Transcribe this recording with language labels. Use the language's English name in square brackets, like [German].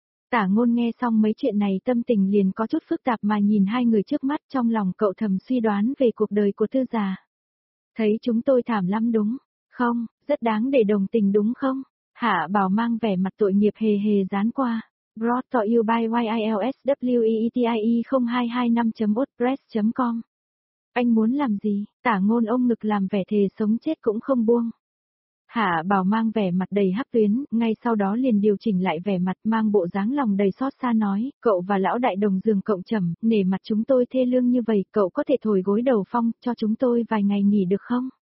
[Vietnamese] Tả Ngôn nghe xong mấy chuyện này tâm tình liền có chút phức tạp mà nhìn hai người trước mắt, trong lòng cậu thầm suy đoán về cuộc đời của Thư già. Thấy chúng tôi thảm lắm đúng không, rất đáng để đồng tình đúng không? Hạ Bảo mang vẻ mặt tội nghiệp hề hề dán qua. [English] Brought to you by YILSWEETIE0225.wordpress.com. [Vietnamese] Anh muốn làm gì? Tả Ngôn ôm ngực làm vẻ thề sống chết cũng không buông. Hạ Bảo mang vẻ mặt đầy hắc tuyến, ngay sau đó liền điều chỉnh lại vẻ mặt, mang bộ dáng lòng đầy xót xa nói, cậu và lão đại đồng giường cộng trầm, nể mặt chúng tôi thê lương như vậy, cậu có thể thổi gối đầu phong, cho chúng tôi vài ngày nghỉ được không?